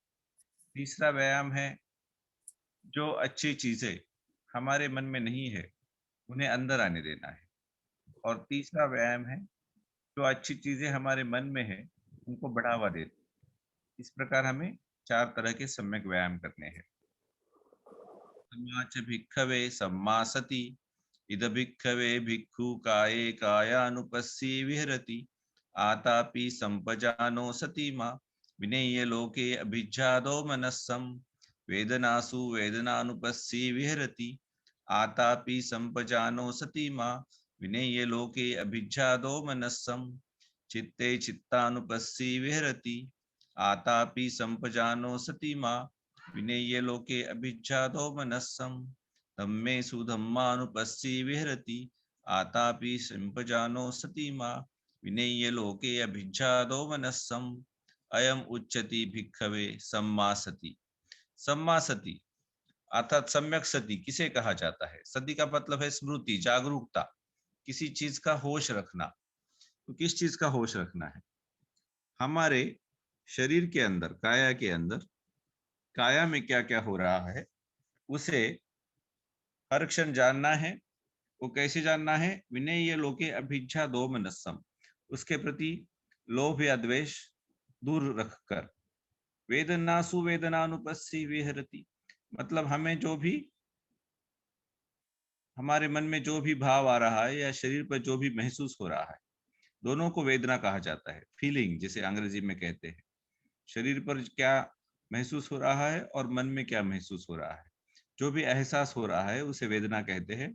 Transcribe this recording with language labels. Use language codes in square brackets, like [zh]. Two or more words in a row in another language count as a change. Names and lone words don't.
[hi] तीसरा व्यायाम है, जो अच्छी चीजें हमारे मन में नहीं है, उन्हें अंदर आने देना है। और तीसरा व्यायाम है, जो अच्छी चीजें हमारे मन में है, उनको बढ़ावा देना। इस प्रकार हमें 4 तरह के सम्यक व्यायाम करने हैं। [pi] सम्मा च भिक्खवे सम्मा सति। इद भिक्खवे भिक्खु काये कायानुपस्सी विहरति आतापि संपजानो सति मा विनेय लोके अभिज्ञादो मनस्सम वेदनासु वेदनानुपस्सी विहरति आतापि संपजानो सति मा विनेय लोके अभिज्ञादो मनस्सम चित्ते चित्तानुपस्सी विहरति आतापि संपजानो सति मा विनेय लोके अभिज्ञादो मनस्सम धम्मेषु धम्मानुपस्सी विहरति आतापि संपजानो सति मा विनेय लोके अभिज्ञादो मनस्सम अयम उच्यति भिक्खवे सम्मा सति। सम्मा सति [hi] अर्थात सम्यक सति किसे कहा जाता है? सति का मतलब है स्मृति, जागरूकता, किसी चीज का होश रखना। तो किस चीज का होश रखना है? हमारे शरीर के अंदर, काया के अंदर, काया में क्या क्या हो रहा है, उसे हर क्षण जानना है। वो कैसे जानना है? [pi] विनय लोके अभिज्ञा दो मनस्सम, [hi] उसके प्रति लोभ या द्वेष दूर रखकर। [pi] वेदनासु वेदनानुपस्सी विहरति, [hi] मतलब हमें जो भी, हमारे मन में जो भी भाव आ रहा है या शरीर पर जो भी महसूस हो रहा है, दोनों को वेदना कहा जाता है। फीलिंग जिसे अंग्रेजी में कहते हैं। शरीर पर क्या महसूस हो रहा है और मन में क्या महसूस हो रहा है, जो भी एहसास हो रहा है उसे वेदना कहते हैं।